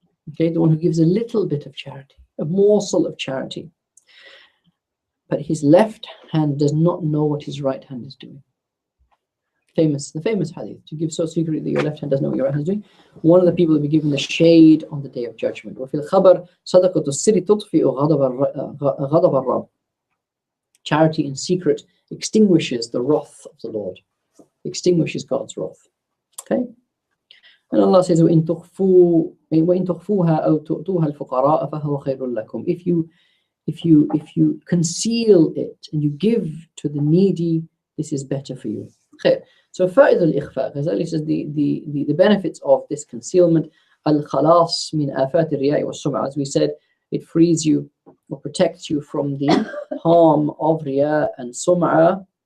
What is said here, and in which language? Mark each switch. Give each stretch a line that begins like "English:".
English: Okay, the one who gives a little bit of charity, a morsel of charity, but his left hand does not know what his right hand is doing. The famous hadith, to give so secretly that your left hand doesn't know what your right hand is doing. One of the people will be given the shade on the day of judgment.
Arabic: وفي الخبر صدقة السر تطفئ غضب الرب.
English: Charity in secret extinguishes the wrath of the Lord, extinguishes God's wrath. Okay. And Allah says,
Arabic: وَإِن تُخْفُوهَا أَوْ تُؤْتُوهَا الْفُقَرَاءَ فَهُوَ خَيْرٌ لَكُمْ.
English: If you conceal it and you give to the needy, this is better for you. Okay. So
Arabic: فائدة الإخفاء,
English: Ghazali says the benefits of this concealment,
Arabic: الخلاص من آفات الرياء والسمعة.
English: As we said, it frees you or protects you from the harm of riya and sum'ah.